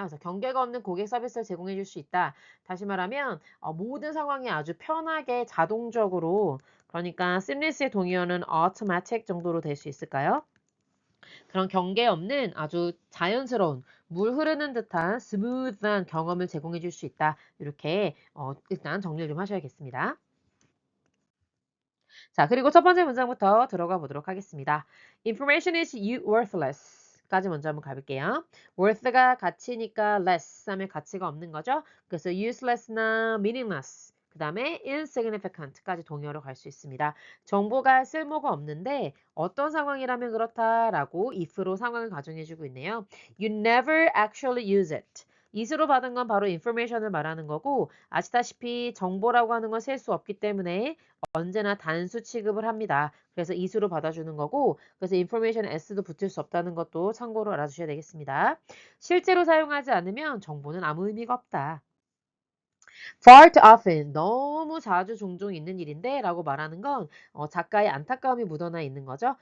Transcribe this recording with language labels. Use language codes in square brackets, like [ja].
[ko] 그래서 경계가 없는 고객 서비스를 제공해 줄 수 있다. 다시 말하면 모든 상황이 아주 편하게 자동적으로 그러니까 seamless의 동의어는 automatic 정도로 될 수 있을까요? 그런 경계 없는 아주 자연스러운 물 흐르는 듯한 스무드한 경험을 제공해 줄 수 있다. 이렇게 일단 정리를 좀 하셔야겠습니다. 자, 그리고 첫 번째 문장부터 들어가 보도록 하겠습니다. [en] Information is worthless. [ko] 까지 먼저 한번 가볼게요. worth가 가치니까 less 하면 가치가 없는 거죠. 그래서 useless나 meaningless. 그 다음에 insignificant까지 동의어로 갈 수 있습니다. 정보가 쓸모가 없는데 어떤 상황이라면 그렇다라고 if로 상황을 가정해주고 있네요. [en] You never actually use it. [ko] 이수로 받은 건 바로 information을 말하는 거고 아시다시피 정보라고 하는 건 셀 수 없기 때문에 언제나 단수 취급을 합니다. 그래서 이수로 받아주는 거고 그래서 information s도 붙을 수 없다는 것도 참고로 알아주셔야 되겠습니다. 실제로 사용하지 않으면 정보는 아무 의미가 없다. [en] Far too often, [ko] 너무 자주 종종 있는 일인데 라고 말하는 건 작가의 안타까움이 묻어나 있는 거죠.